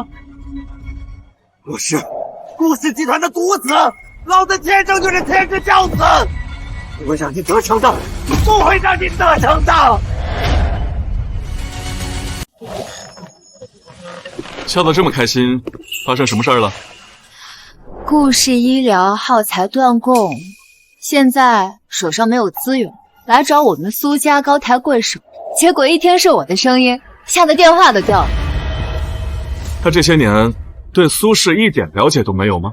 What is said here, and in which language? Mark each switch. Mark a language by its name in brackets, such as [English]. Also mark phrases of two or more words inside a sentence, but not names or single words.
[Chinese] 我是顾氏集团的独子，老子天生就是天之骄子，不会让你得逞的，不会让你得逞的。笑得这么開心，發生什麼事兒了？顧氏醫療耗材斷供，現在手上沒有資源，來找我們蘇家高抬貴手，結果一聽是我的聲音，嚇得電話都掉了。他這些年對蘇氏一點了解都沒有嗎？